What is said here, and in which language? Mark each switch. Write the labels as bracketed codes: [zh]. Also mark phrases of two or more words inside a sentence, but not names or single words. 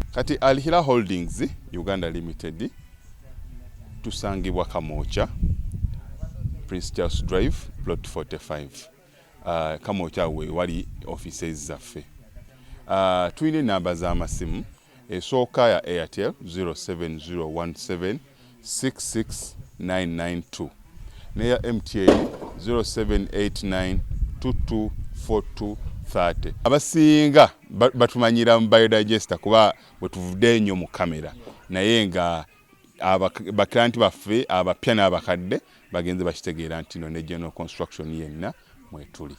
[lg] Kati Al Hira Holdings, Uganda Limited, tusangibwa Kamwokya, Prince Charles Drive, plot forty-five. Ah, Kamwokya we wali offices zaffe. Ah, tulina ennamba z'amasimu, esooka ya Airtel, zero seven zero one seven six six nine nine two, ne ya M T N, zero seven eight nine two two four two thirty. Abasinga ba-, batumanyira mu Biodigester kuba bwe tuvudde nnyo mu kamera. Naye nga abak-, baklanti baffe, abapya n'abakadde, bagenze bakitegeera nti nno ne General Construction yenna mwetuli.